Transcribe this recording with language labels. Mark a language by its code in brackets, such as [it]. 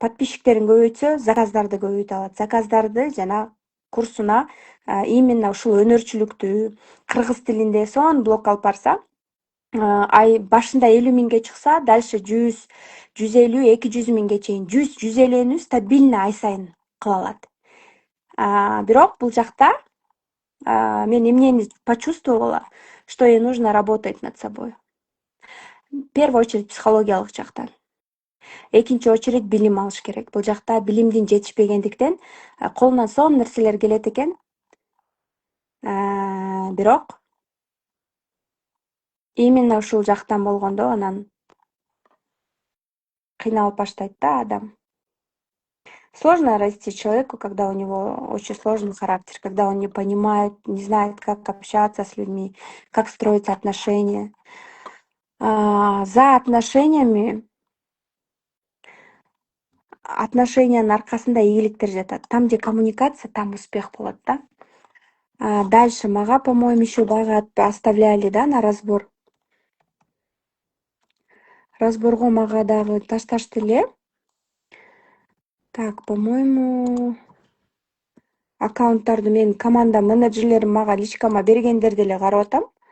[ky] Подписчиктерин көбөйтсө, заказдарды көбөйтө алат. Заказдарды жана курсуна именно ушул өнөрчүлүктү кыргыз тилинде сонун блог алып барса, ай башында 50 миңге чыкса, дальше 100, 150, 200 миңге чейин 100, 150-нү стабильно ай сайын кыла алат. Бирок бул жакта мен эмнени [ru] почувствовала, что ей нужно работать над собой. В первую очередь [ky] психологиялык жактан. Экинчи очередь билим алыш керек. Бул жакта билимдин жетишпегендиктен колунан сонун нерселер келет экен. Бирок именно ушул жактан болгондо анан кыйналып баштайт да адам. [ru] Сложно расти человеку, когда у него очень сложный характер, когда он не понимает, не знает, как общаться с людьми, как строить отношения. За отношениями, [ky] отношениянын аркасында ийгиликтер жатат. [ru] Там, где коммуникация, там успех [ky] болот да. [ru] Дальше мага, по-моему, еще дагы оставляли, да, на разбор. [ky] Разборго мага дагы ташташты эле. [ru] Так, по-моему, [ky] аккаунттарды менин команда менеджерлерим мага личкама бергендерди эле карап атам.